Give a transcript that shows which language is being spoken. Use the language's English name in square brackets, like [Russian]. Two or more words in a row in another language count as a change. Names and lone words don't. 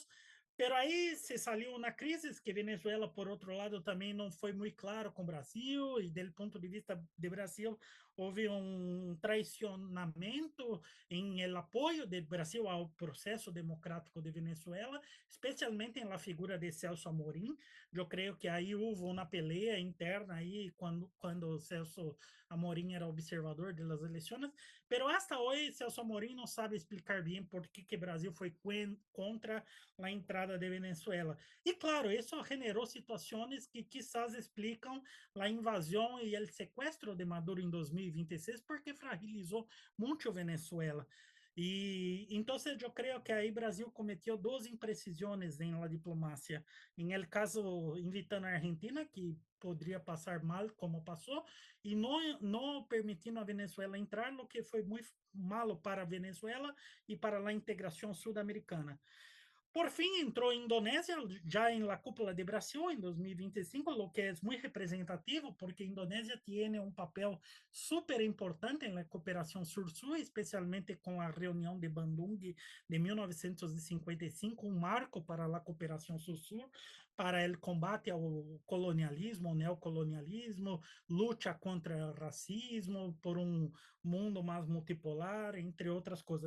[Portuguese] Pero aí se saliu uma crise que Venezuela, por outro lado, também não foi muito claro com o Brasil, e do ponto de vista de Brasil, houve um traicionamento em el apoio do Brasil ao processo democrático de Venezuela, especialmente na figura de Celso Amorim. Eu creio que aí houve uma peleia interna aí quando Celso Amorim era observador das eleições, pero hasta hoje Celso Amorim não sabe explicar bem por que o Brasil foi contra a entrada de Venezuela. E claro, isso generou situações que quizás explicam a invasão e o sequestro de Maduro em 2026, porque fragilizou muito Venezuela. E então eu creio que aí Brasil cometeu duas imprecisões em la diplomacia. Em el caso, invitando a Argentina, que poderia passar mal como passou, e não permitindo a Venezuela entrar, o que foi muito malo para a Venezuela e para a integração sul-americana. [Spanish] Por fin entró Indonesia ya en la cúpula de Brasil en 2025, lo que es muy representativo porque Indonesia tiene un papel súper importante en la cooperación sur-sur, especialmente con la reunión de Bandung de 1955, un marco para la cooperación sur-sur, para el combate al colonialismo, neocolonialismo, lucha contra el racismo, por un mundo más multipolar, entre otras cosas.